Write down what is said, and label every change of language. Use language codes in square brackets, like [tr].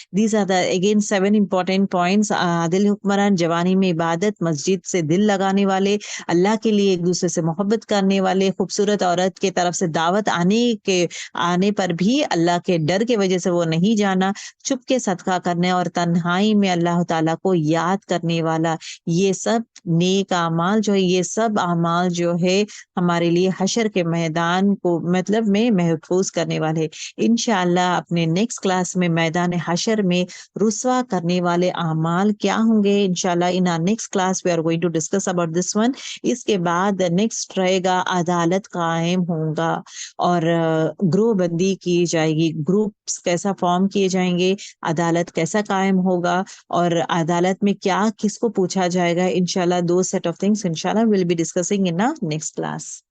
[en] These are the again 7 important points. [ur] عادل حکمران، جوانی میں عبادت، مسجد سے دل لگانے والے، اللہ کے لیے ایک دوسرے سے محبت کرنے والے، خوبصورت عورت کے طرف سے دعوت آنے پر بھی اللہ کے ڈر کی وجہ سے وہ نہیں جانا، چھپ کے صدقہ کرنے اور تنہائی میں اللہ تعالیٰ کو یاد کرنے والا. یہ سب نیک اعمال جو ہے، یہ سب اعمال جو ہے ہمارے لیے حشر کے میدان کو مطلب میں محفوظ کرنے والے. انشاءاللہ اپنے نیکسٹ کلاس میں میدان حشر میں رسوا کرنے والے اعمال کیا ہوں گے. [en] انشاءاللہ in our next class we are going to discuss about this one. [ur] اس کے بعد نیکسٹ رہے گا عدالت قائم ہوگا اور گروہ بندی کی جائے گی. گروپس کیسا فارم کیے جائیں گے، عدالت کیسا قائم ہوگا، اور عدالت میں کیا کس کو پوچھا جائے گا. [en] انشاءاللہ those set of things inshallah we'll be discussing in our next class.